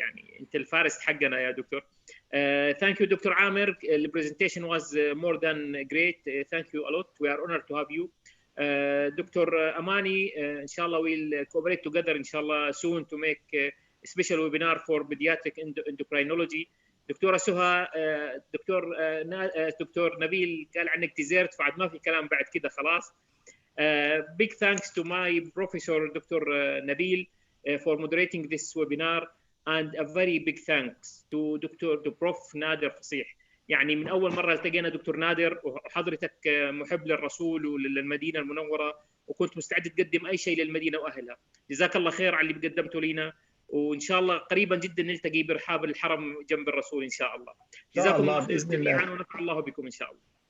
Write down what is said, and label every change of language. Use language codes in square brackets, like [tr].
[ar] يعني أنت الفارس حقنا يا دكتور. [en] Thank you, Dr. Amir. The presentation was more than great. Thank you a lot. We are honored to have you. Dr. Amani, inshallah we'll cooperate together inshallah soon to make a special webinar for pediatric endocrinology. [ar] دكتورة سهى، دكتور نبيل قال عنك ديزيرت، فعد ما في كلام بعد كده خلاص. [en] Big thanks to my professor Dr. Nabil for moderating this webinar, and a very big thanks to Prof. [ar] نادر فصيح. يعني من أول مرة التقينا دكتور نادر، وحضرتك محب للرسول وللمدينة المنورة، وكنت مستعد تقدم أي شيء للمدينة وأهلها. جزاك الله خير على اللي قدمته لنا، وان شاء الله قريبا جدا نلتقي برحاب الحرم جنب الرسول ان شاء الله. جزاكم الله خير جميعا، ونفع الله بكم ان شاء الله.